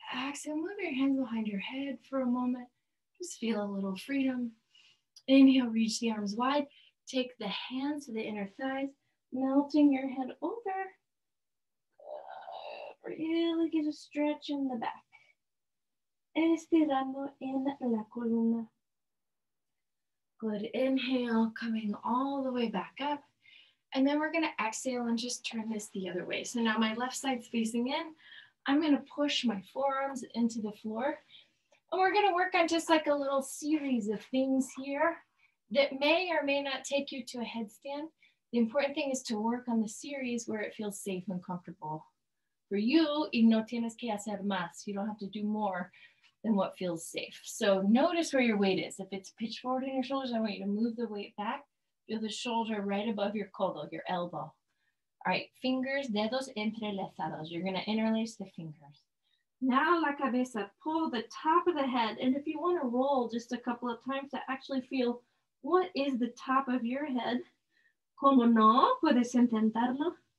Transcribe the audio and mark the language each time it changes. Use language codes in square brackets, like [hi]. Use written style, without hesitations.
[en] Exhale, move your hands behind your head for a moment. Just feel a little freedom. Inhale, reach the arms wide. Take the hands to the inner thighs, melting your head over. Really get a stretch in the back. [es] Estirando en la columna. [en] Good. Inhale, coming all the way back up. And then we're going to exhale and just turn this the other way. So now my left side's facing in. I'm going to push my forearms into the floor. And we're going to work on just like a little series of things here that may or may not take you to a headstand. The important thing is to work on the series where it feels safe and comfortable for you. [es] Y no tienes que hacer más. [en] You don't have to do more than what feels safe. So notice where your weight is. If it's pitched forward in your shoulders, I want you to move the weight back. Feel the shoulder right above your codo, your elbow. All right, fingers, [es] dedos entrelazados. [en] You're going to interlace the fingers. Now [es] la cabeza, [en] pull the top of the head. And if you want to roll just a couple of times to actually feel what is the top of your head. [es] Como no, puedes intentarlo.